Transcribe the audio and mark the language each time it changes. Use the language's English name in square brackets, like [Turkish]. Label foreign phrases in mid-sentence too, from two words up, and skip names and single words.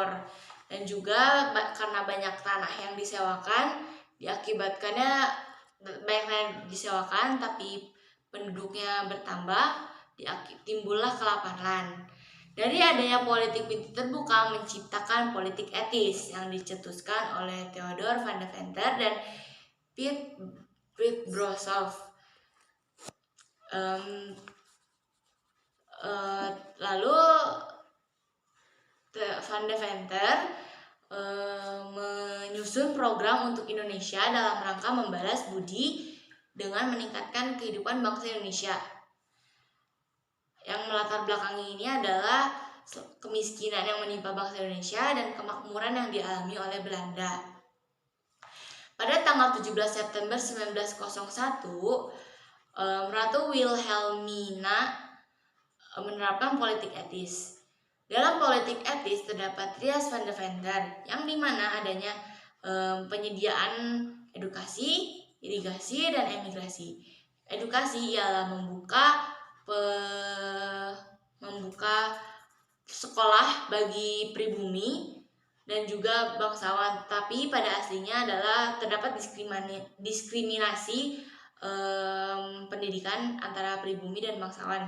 [Indonesian] Dan juga karena banyak tanah yang disewakan, diakibatkannya banyak disewakan tapi penduduknya bertambah, timbullah kelaparan. Dari adanya politik pintu terbuka menciptakan politik etis yang dicetuskan oleh Theodor van de Venter dan Piet Brossolf. Lalu Van de Venter menyusun program untuk Indonesia dalam rangka membalas budi dengan meningkatkan kehidupan bangsa Indonesia. Yang melatar belakangi ini adalah kemiskinan yang menimpa bangsa Indonesia dan kemakmuran yang dialami oleh Belanda. Pada tanggal 17 September 1901, Ratu Wilhelmina menerapkan politik etis. Dalam politik etis terdapat trias van de Venter, yang dimana adanya penyediaan edukasi, irigasi, dan emigrasi. Edukasi ialah membuka sekolah bagi pribumi dan juga bangsawan, tapi pada aslinya adalah terdapat diskriminasi pendidikan antara pribumi dan bangsawan.